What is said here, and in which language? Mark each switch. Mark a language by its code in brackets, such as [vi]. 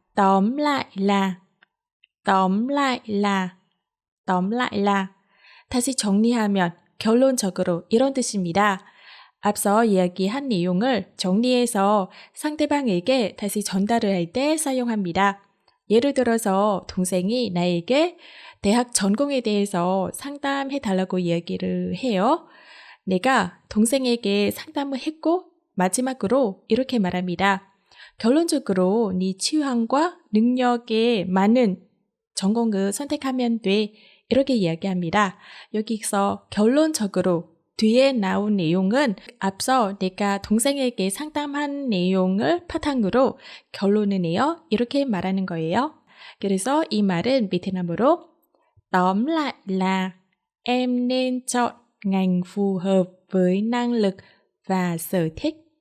[vi] tóm lại là, tóm lại là, tóm lại là. [ko] 다시 정리하면 결론적으로 이런 뜻입니다. 앞서 이야기한 내용을 정리해서 상대방에게 다시 전달을 할 때 사용합니다. 예를 들어서 동생이 나에게 대학 전공에 대해서 상담해 달라고 이야기를 해요. 내가 동생에게 상담을 했고 마지막으로 이렇게 말합니다. 결론적으로 네 취향과 능력에 맞는 전공을 선택하면 돼. 이렇게 이야기합니다. 여기서 결론적으로 뒤에 나온 내용은 앞서 내가 동생에게 상담한 내용을 바탕으로 결론을 내요. 이렇게 말하는 거예요. 그래서 이 말은 베트남어로 [vi] tóm lại là em nên chọn ngành phù hợp với năng lực và sở thích.